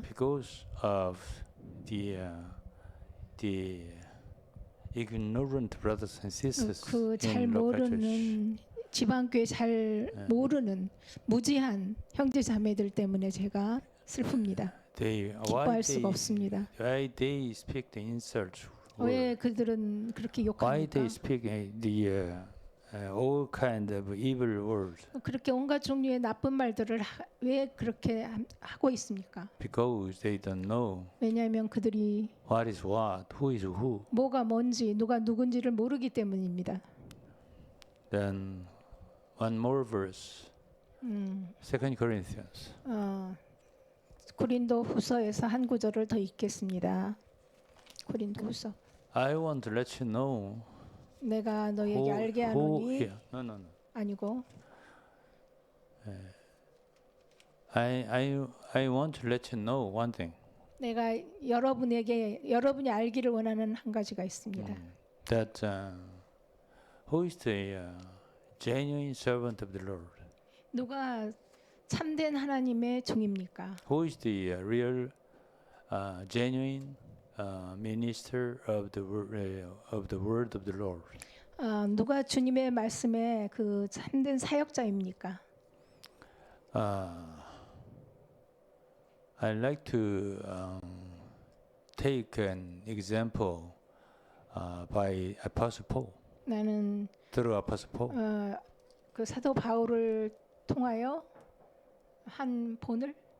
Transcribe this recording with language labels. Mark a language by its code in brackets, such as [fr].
[en] because of the ignorant brothers and sisters [ko] 그 잘 [en] in local church. [ko] 모르는 지방교회 잘 모르는 무지한 형제 자매들 때문에 제가 슬픕니다. 기뻐할 수가 없습니다. [en] Why they speak the insults? [ko] 왜 그들은 그렇게 [en] Why [ko] 욕합니까? [en] they speak the all kind of evil words? [ko] 그렇게 온갖 종류의 나쁜 말들을 왜 그렇게 하고 있습니까? [en] Because they don't know [ko] 왜냐하면 그들이 [en] what is what, who is who. [ko] 뭐가 뭔지 누가 누군지를 모르기 때문입니다. [en] Then one more verse. 2 Corinthians. [ko] 고린도 후서에서 한 구절을 더 읽겠습니다. 고린도 후서. [en] I want to let you know. [ko] 내가 너에게 알게 하노니 [en] No. [ko] 아니고 [en] I want to let you know one thing. [ko] 내가 여러분이 알기를 원하는 한 가지가 있습니다. [en] That who is the genuine servant of the Lord? [ko] 누가 참된 하나님의 종입니까? [en] Who is the real, genuine minister of the word of the Lord? [ko] 누가 주님의 말씀에 그 참된 사역자입니까? [en] I'd like to take an example by Apostle Paul. [ko] 나는 [en] through Apostle Paul. [ko] 그 사도 바울을 통하여 한 본을